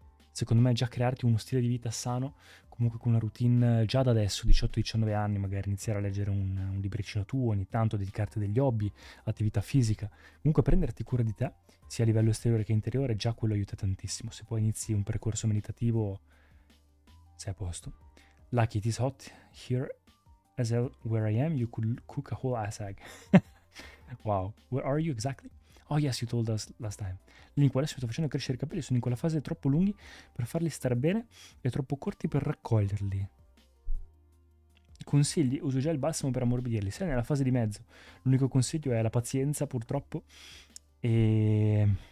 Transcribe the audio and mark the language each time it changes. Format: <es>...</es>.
<it>Secondo me già crearti uno stile di vita sano, comunque con una routine già da adesso, 18-19 anni, magari iniziare a leggere un libricino tuo ogni tanto, dedicarti a degli hobby, attività fisica, comunque prenderti cura di te, sia a livello esteriore che interiore, già quello aiuta tantissimo. Se poi inizi un percorso meditativo, sei a posto.</it> <en>Lucky, it is hot here as where I am, you could cook a whole ass egg. Wow, where are you exactly? Oh yes, you told us last time.</en> <it>Link, adesso sto facendo crescere i capelli, sono in quella fase troppo lunghi per farli stare bene e troppo corti per raccoglierli. Consigli? Uso già il balsamo per ammorbidirli. Sei nella fase di mezzo. L'unico consiglio è la pazienza, purtroppo. E...</it>